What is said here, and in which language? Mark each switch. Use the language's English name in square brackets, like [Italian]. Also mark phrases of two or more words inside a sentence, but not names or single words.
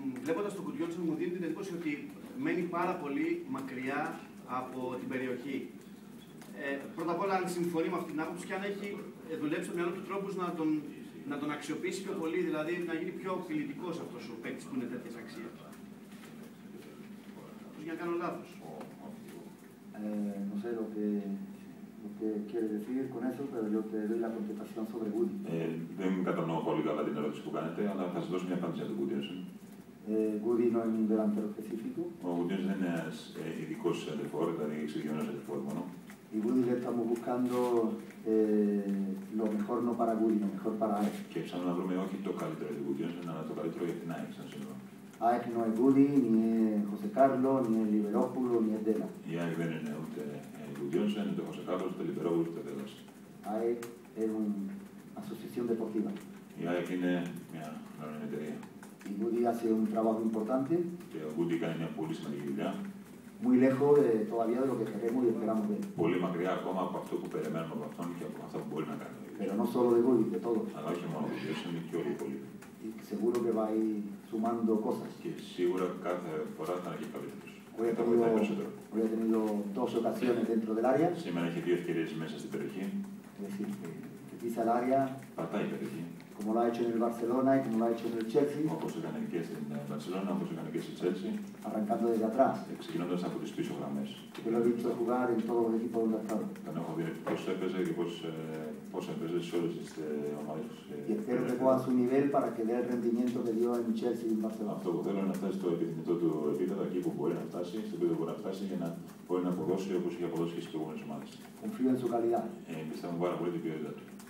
[Greek] βλέποντας το Γκουντιόνσεν μου δίνει την εντύπωση ότι μένει πάρα πολύ μακριά από την περιοχή. Πρώτα απ' όλα, αν συμφωνεί με αυτή την άποψη και αν έχει δουλέψει στο μυαλό του τρόπους να τον αξιοποιήσει πιο πολύ, δηλαδή να γίνει πιο φιλητικός αυτός ο παίκτης που είναι τέτοιες αξίες. Για να κάνω λάθος. [Spanish] No sé lo que quiere decir con eso, pero yo te doy la contestación sobre Woody. [Greek] Δεν κατανοώ πολύ καλά την ερώτηση που κάνετε, αλλά θα σας δώσω μια απάντηση για τον Γκουντιόνσεν. [Spanish] Woody no es un delantero específico. [Greek] Ο Γκουντιόνσεν είναι ένας ειδικός σεντερφόρ, δηλαδή εξειδικευμένος σεντερφόρ μόνο. [Spanish] Y Woody le estamos buscando lo mejor no para Woody, lo mejor para AEK. [Greek] Και ψάχνουμε να βρούμε όχι το καλύτερο για τον Γκουντιόνσεν, αλλά το καλύτερο για την ΑΕΚ σαν σύνολο. [Spanish] AEK no es Woody, ni es José Carlos, ni es Liberópulo, ni es Dela. [Greek] Η ΑΕΚ δεν είναι ούτε Γκουντιόνσεν, ούτε José Carlos, ούτε Liberópulo, ούτε Delas. [Spanish] AEK es una asociación deportiva. [Greek] Η ΑΕΚ είναι μια μεγάλη εταιρεία. [Spanish] Y Woody hace un trabajo importante. [Greek] Και ο Γκούντι κάνει μια πολύ σημαντική δουλειά. [Spanish] Muy lejos todavía de lo que queremos y esperamos de él. [Greek] Πολύ μακριά ακόμα από αυτό που περιμένουμε από αυτόν και από αυτό που μπορεί να κάνει. [Spanish] Pero no solo de Woody, de todos. [Greek] Αλλά όχι μόνο ο Γκούντι, είναι και όλοι οι υπόλοιποι. [Spanish] Y seguro que va a ir sumando cosas. [Greek] Και σίγουρα κάθε φορά θα είναι και καλύτερος. [Spanish] Hoy ha tenido dos ocasiones dentro del área. [Greek] Σήμερα έχει δύο ευκαιρίες μέσα στην περιοχή. [Spanish] Es decir, que pisa el área. [Greek] Πατάει η περιοχή. [Spanish] Como lo ha hecho en el Barcelona y como lo ha hecho en el Chelsea. [Greek] Όπως έκανε και στην Barcelona, όπως έκανε και στη Chelsea. [Spanish] Arrancando desde atrás. [Greek] Ξεκινώντας από τις πίσω γραμμές. [Spanish] Que lo he visto jugar en todos los equipos donde ha estado. [Greek] Τον έχω δει πώς έπαιζε και πώς έπαιζε σε όλες τις ομάδες. [Spanish] Y espero que pueda a su nivel para que dé el rendimiento que dio en Chelsea y en Barcelona. [Greek] Αυτό που θέλω είναι να φτάσει στο επιθυμητό του επίπεδο, εκεί που μπορεί να φτάσει, στο επίπεδο που μπορεί να φτάσει για να μπορεί να αποδώσει όπως είχε αποδώσει και στις προηγούμενες ομάδες. [Spanish] Confío en su calidad. [Greek] Πιστεύω πάρα πολύ την ποιότητα του.